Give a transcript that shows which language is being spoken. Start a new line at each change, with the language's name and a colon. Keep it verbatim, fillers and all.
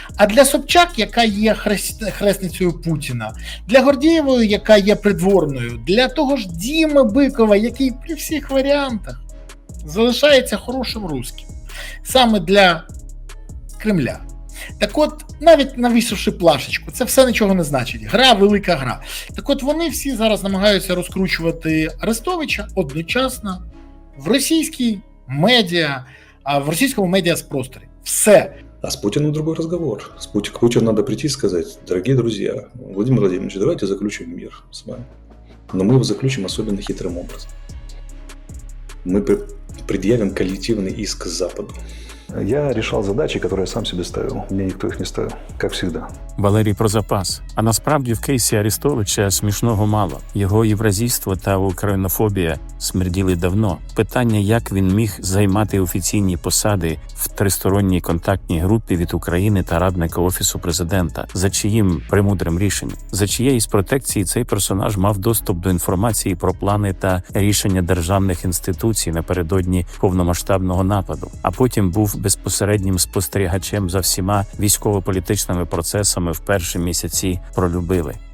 Ukrainian: А для Собчак, яка є хресницею Путіна, для Гордієвої, яка є придворною, для того ж Діми Бикова, який при всіх варіантах залишається
Russian: хорошим русским,
Ukrainian: саме для Кремля. Так от, навіть навісивши плашечку, це все нічого не значить. Гра – велика гра. Так от, вони всі зараз намагаються розкручувати Арестовича одночасно в російській медіа, а в російському медіаспросторі. Все.
Russian: А с Путиным другой разговор. С Пути... К Путину надо прийти и сказать: дорогие друзья, Владимир Владимирович, давайте заключим мир с вами. Но мы его заключим особенно хитрым образом. Мы предъявим коллективный иск Западу. Я решал задачи, которые я сам себе ставил. Мне никто их не ставил, как всегда.
Ukrainian: Валерій про запас. А насправді в кейсі Арестовича смішного мало. Його євразійство та українофобія смерділи давно. Питання, як він міг займати офіційні посади в тристоронній контактній групі від України та радника Офісу Президента, за чиїм премудрим рішенням, за чиєїсь протекції цей персонаж мав доступ до інформації про плани та рішення державних інституцій напередодні повномасштабного нападу, а потім був безпосереднім спостерігачем за всіма військово-політичними процесами в перші місяці пролюбили.